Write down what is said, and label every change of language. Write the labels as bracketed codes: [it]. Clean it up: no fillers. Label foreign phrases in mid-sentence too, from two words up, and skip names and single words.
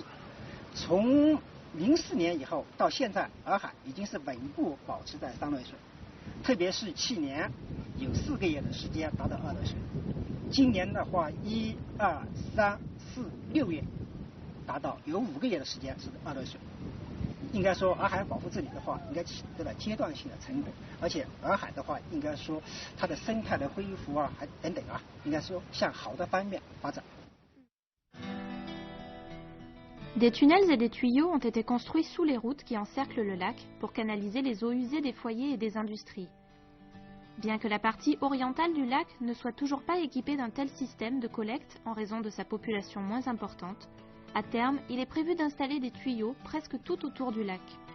[zh] 从04年以后到现在，洱海已经是稳步保持在3类水，特别是去年有4个月的时间达到2类水，今年的话1、2、3、4、6月达到有5个月的时间是2类水。应该说洱海保护治理的话，应该起到了阶段性的成果，而且洱海的话，应该说它的生态的恢复啊，还等等啊，应该说向好的方面发展。 [fr] Des tunnels et des tuyaux ont été construits sous les routes qui encerclent le lac pour canaliser les eaux usées des foyers et des industries. Bien que la partie orientale du lac ne soit toujours pas équipée d'un tel système de collecte en raison de sa population moins importante, à terme, il est prévu d'installer des tuyaux presque tout autour du lac.